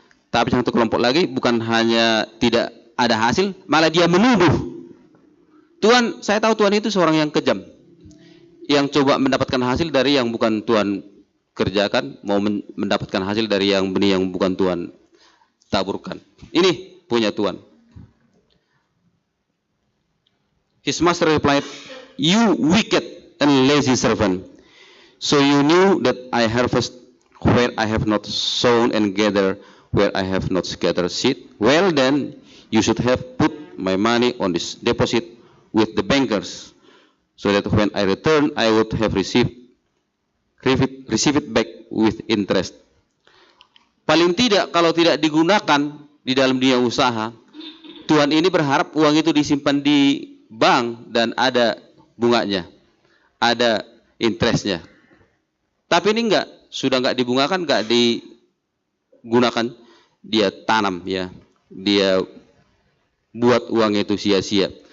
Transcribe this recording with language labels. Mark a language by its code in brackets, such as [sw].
[id] Tapi satu kelompok lagi bukan hanya tidak ada hasil, malah dia menuduh. Tuhan, saya tahu Tuhan itu seorang yang kejam, yang coba mendapatkan hasil dari yang bukan Tuhan kerjakan, mau mendapatkan hasil dari yang benih yang bukan Tuhan taburkan. Ini punya Tuhan. [en] His master replied, you wicked and lazy servant. So you knew that I harvest where I have not sown and gather where I have not scattered seed. Well then, you should have put my money on this deposit with the bankers, so that when I return, I would have received it back with interest. [id] Paling tidak, kalau tidak digunakan di dalam dunia usaha, Tuhan ini berharap uang itu disimpan di bank dan ada bunganya, ada interestnya. Tapi ini enggak, sudah enggak dibungakan, enggak digunakan, dia tanam ya, dia buat uang itu sia-sia.